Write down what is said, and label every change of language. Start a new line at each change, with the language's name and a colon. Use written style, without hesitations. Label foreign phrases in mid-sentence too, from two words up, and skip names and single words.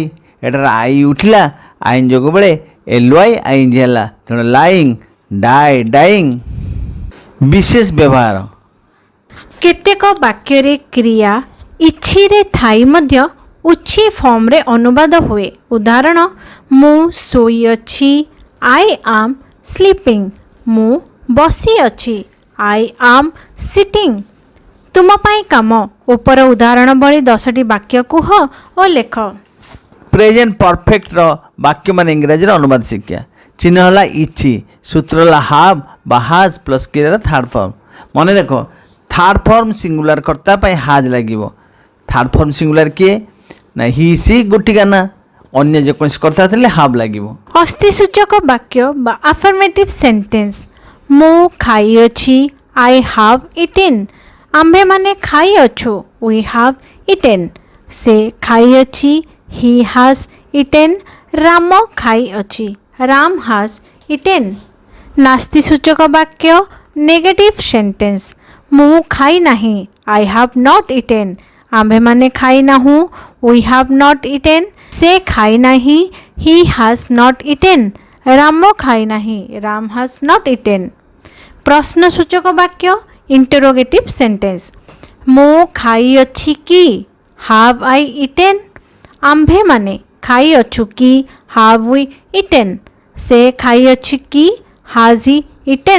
Odia: ଏଠାରେ ଆଇ ଉଠିଲା, ଆଇନ୍ ଯୋଗ ବେଳେ ଏଲ୍ ୱାଇ ଆଇନ୍ ହେଲା. ତେଣୁ ଲାଇଂ,
English: die dying.
Odia: ବିଶେଷ ବ୍ୟବହାର. କେତେକ ବାକ୍ୟରେ କ୍ରିୟା ଇଚ୍ଛିରେ ଥାଇ ମଧ୍ୟ ଉଛି ଫର୍ମରେ ଅନୁବାଦ ହୁଏ. ଉଦାହରଣ ମୁଁ ଶୋଇଅଛି.
English: I am sleeping.
Odia: ମୁଁ ବସିଅଛି.
English: I am sitting.
Odia: ତୁମ ପାଇଁ କାମ. ଉପର ଉଦାହରଣ ଭଳି 10ଟି ବାକ୍ୟ କୁହ ଓ ଲେଖ.
English: present perfectର
Odia: ବାକ୍ୟମାନ ଇଂରାଜୀରେ ଅନୁବାଦ ଶିକ୍ଷା. ଚିହ୍ନ ହେଲା ଇଛି. ସୂତ୍ର ହେଲା ହାବ୍ ବା ହାଜ୍ ପ୍ଲସ୍ କ୍ରିୟାର
English: third form.
Odia: ମନେ ରଖ,
English: third form singular
Odia: କର୍ତ୍ତା ପାଇଁ ହାଜ୍ ଲାଗିବ.
English: third form singular
Odia: କିଏ ନା
English: he she
Odia: ଗୋଟିକା ନା. ଅନ୍ୟ ଯେକୌଣସି କର୍ତ୍ତା ଥିଲେ ହାବ୍ ଲାଗିବ. ଅସ୍ଥିସୂଚକ ବାକ୍ୟ ବା
English: affirmative sentence.
Odia: ମୁଁ ଖାଇଅଛି.
English: I have eaten.
Odia: ଆମ୍ଭେମାନେ ଖାଇଅଛୁ.
English: We have eaten.
Odia: ସେ ଖାଇଅଛି.
English: He has eaten.
Odia: ରାମ ଖାଇଅଛି.
English: Ram has eaten.
Odia: ନାସ୍ତି ସୂଚକ ବାକ୍ୟ
English: negative sentence.
Odia: ମୁଁ ଖାଇ ନାହିଁ.
English: I have not eaten.
Odia: ଆମ୍ଭେମାନେ ଖାଇନାହୁଁ.
English: We have not eaten.
Odia: ସେ ଖାଇ ନାହିଁ.
English: He has not eaten.
Odia: ରାମ ଖାଇ ନାହିଁ
English: Ram has not eaten.
Odia: ପ୍ରଶ୍ନସୂଚକ ବାକ୍ୟ
English: interrogative sentence
Odia: ମୁଁ ଖାଇଅଛି କି
English: have I eaten.
Odia: ଆମ୍ଭେମାନେ ଖାଇଅଛୁ କି
English: have we eaten.
Odia: ସେ ଖାଇଅଛି କି
English: has he eaten.